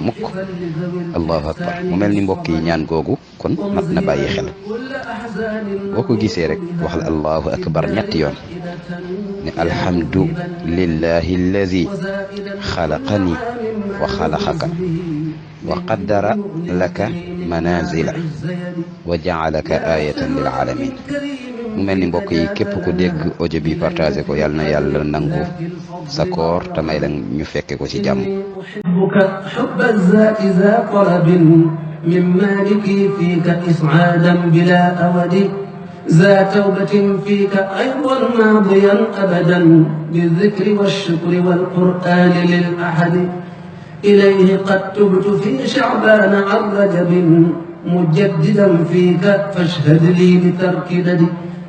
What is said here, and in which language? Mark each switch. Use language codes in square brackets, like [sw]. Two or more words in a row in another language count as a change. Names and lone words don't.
[wo] mukk [ar] الله أكبر [wo] mu mel ni mbokk yi ñaan googu kon mat na bàyyi xel boo ko gisee rek waxal [ar] الله أكبر [wo] ñetti yoon ne [ar] الحمد لله الذي خلقني وخلقك وقدر لك منازل وجعلك آية للعالمين [wo] mu mel ni mbokk yi képp ku dégg audio bi partagé ko yàlla na yàlla nangu sa koor te may la ñu fekke ko ci jàmm [ar] حب الذات ذا طلب من مالك فيك إسعادا بلا أود ذا توبة فيك أيضا ماضيا أبدا بالذكر والشكر والقرآن للأحد إليه قد تبت في شعبان عن رجب مجددا فيك فاشهد لي بترك ددي